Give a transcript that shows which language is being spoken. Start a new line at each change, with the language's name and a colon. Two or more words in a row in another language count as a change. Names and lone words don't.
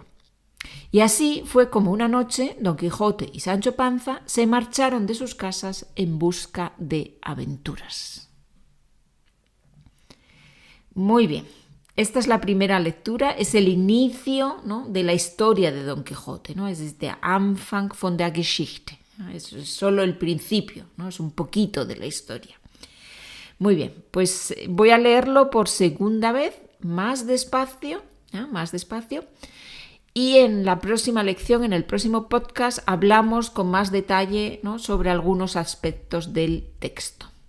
Spanish: Y así fue como una noche Don Quijote y Sancho Panza se marcharon de sus casas en busca de aventuras. Muy bien, esta es la primera lectura, es el inicio, ¿no?, de la historia de Don Quijote, ¿no?
German: Es der Anfang von der Geschichte.
Spanish: Es solo el principio, ¿no? Es un poquito de la historia. Muy bien, pues voy a leerlo por segunda vez, más despacio, y en la próxima lección, en el próximo podcast, hablamos con más detalle, ¿no?, sobre algunos aspectos del texto.